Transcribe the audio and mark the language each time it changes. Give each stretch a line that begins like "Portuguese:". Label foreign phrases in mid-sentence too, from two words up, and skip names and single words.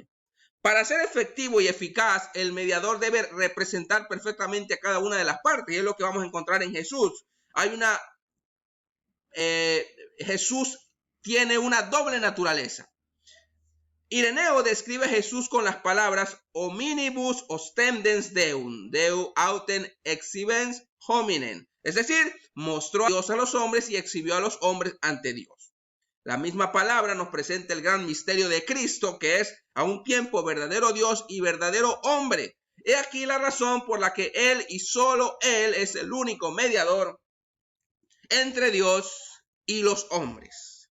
Spanish: Para ser efectivo y eficaz, el mediador debe representar perfectamente a cada una de las partes. Y es lo que vamos a encontrar en Jesús. Jesús tiene una doble naturaleza. Ireneo describe a Jesús con las palabras
Latin: hominibus ostendens deum, deu autem exhibens hominem.
Spanish: Es decir, mostró a Dios a los hombres y exhibió a los hombres ante Dios. La misma palabra nos presenta el gran misterio de Cristo, que es a un tiempo verdadero Dios y verdadero hombre. He aquí la razón por la que Él y solo Él es el único mediador entre Dios y los hombres.